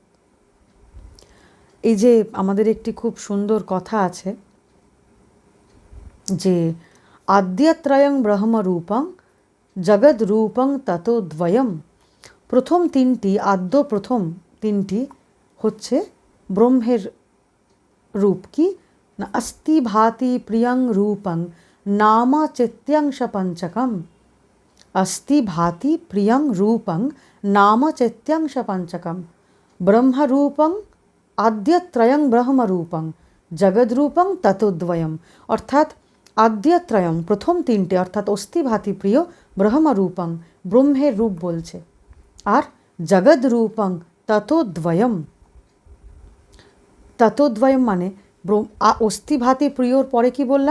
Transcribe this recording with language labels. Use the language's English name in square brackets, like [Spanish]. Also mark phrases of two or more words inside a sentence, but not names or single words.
[Bangla] এই যে আমাদের একটি খুব সুন্দর কথা আছে যে [Sanskrit] আদ্যত্রয়ং ব্রহ্মরূপং জগদ্রূপং ততো দ্বয়ম। [Bangla] প্রথম 3টি, আদ্য প্রথম 3টি হচ্ছে ব্রহ্মের রূপ। কি না? [Sanskrit] অস্থি ভাতি প্রিয়ং রূপং নাম চেত্যাংশ পঞ্চকম। অস্থি ভাতি প্রিয়ং রূপং নাম চেত্যাংশ পঞ্চকম। ব্রহ্মরূপং আদ্যত্রয়ং ব্রহ্মরূপং জগদ্রূপং ততোদ্বয়ম। [Bangla] অর্থাৎ আদ্যত্রয়ং প্রথম 3টে, অর্থাৎ [Sanskrit] অস্থি ভাতি প্রিয়, [Bangla] ব্রহ্মরূপং ব্রহ্মের রূপ বলছে, আর [Sanskrit] জগদ্রূপং ততোদ্বয়ম। [Bangla] ততোদ্বয়ম মানে অস্থি ভাতি প্রিয়র পরে কি বললাম?